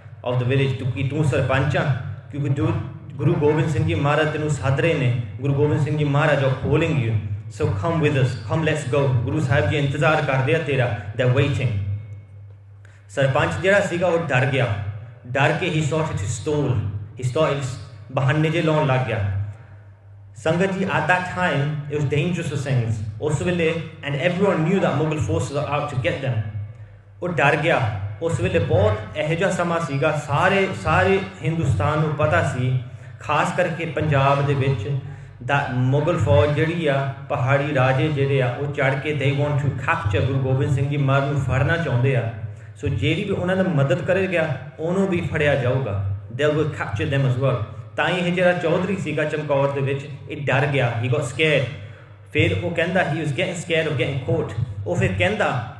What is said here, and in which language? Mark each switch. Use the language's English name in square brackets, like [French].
[English] of the village [Punjabi] ਕਿ ਤੂੰ ਸਰਪੰਚ ਆ ਕਿਉਂਕਿ ਗੁਰੂ ਗੋਬਿੰਦ ਸਿੰਘ ਜੀ ਮਹਾਰਾਜ ਤੈਨੂੰ ਸੱਦ ਰਹੇ ਨੇ ਗੁਰੂ ਗੋਬਿੰਦ ਸਿੰਘ ਜੀ ਮਹਾਰਾਜ [English] are calling you so come with us come let's go [Punjabi] Guru Sahib ji ਇੰਤਜ਼ਾਰ ਕਰਦੇ ਆ ਤੇਰਾ [English] they're waiting [Punjabi] ਸਰਪੰਚ ਜਿਹੜਾ ਸੀਗਾ ਉਹ ਡਰ ਕੇ [English] he started [Punjabi] ਬਹਾਨੇ ਜੇ ਲਾਉਣ ਲੱਗ ਗਿਆ Sangat ji, [English] at that time, it was dangerous for Singhs. [Punjabi] ਉਸ ਵੇਲੇ [English] and everyone knew that Mughal forces are out to get them. [Punjabi] ਉਹ ਡਰ ਗਿਆ ਉਸ ਵੇਲੇ ਬਹੁਤ ਇਹੋ ਜਿਹਾ ਸਮਾਂ ਸੀਗਾ ਸਾਰੇ ਹਿੰਦੁਸਤਾਨ ਨੂੰ ਪਤਾ ਸੀ ਖਾਸ ਕਰਕੇ ਪੰਜਾਬ ਦੇ ਵਿੱਚ [English] that [Punjabi] ਮੁਗਲ ਫੌਜ ਜਿਹੜੀ ਆ ਪਹਾੜੀ ਰਾਜੇ ਜਿਹੜੇ ਆ ਉਹ ਚੜ੍ਹ ਕੇ [English] they want to capture [Punjabi] Guru Gobind Singh ji ਮਹਾਰਾਜ ਨੂੰ ਫੜਨਾ ਚਾਹੁੰਦੇ ਆ ਸੋ ਜਿਹੜੀ ਵੀ ਉਹਨਾਂ ਦੀ ਮਦਦ ਕਰੇਗਾ ਉਹਨੂੰ ਵੀ ਫੜਿਆ ਜਾਊਗਾ [English] they will capture them as well [Punjabi] ਤਾਂ ਇਹ ਜਿਹੜਾ ਚੌਧਰੀ ਸੀਗਾ ਚਮਕੌਰ ਦੇ ਵਿੱਚ ਇਹ ਡਰ ਗਿਆ [English] he got scared [Punjabi] ਫਿਰ ਉਹ ਕਹਿੰਦਾ [English] he was getting scared of getting caught [Punjabi] ਉਹ ਫਿਰ ਕਹਿੰਦਾ